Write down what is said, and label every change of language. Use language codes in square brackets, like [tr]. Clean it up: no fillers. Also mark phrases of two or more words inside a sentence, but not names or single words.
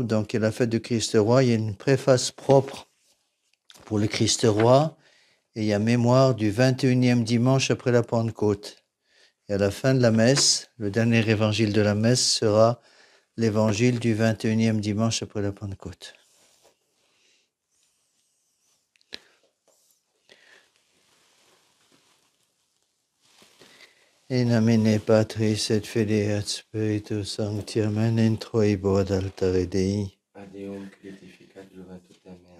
[fr] Donc, il y a la fête du Christ roi. Il y a une préface propre pour le Christ roi et il y a mémoire du 21e dimanche après la Pentecôte. Et à la fin de la messe, le dernier évangile de la messe sera l'évangile du 21e dimanche après la Pentecôte. [la] In nomine Patris et Filii et Spiritus Sancti, amen, in troibo ad altare Dei. Ad Deum glorificat juventutem mea.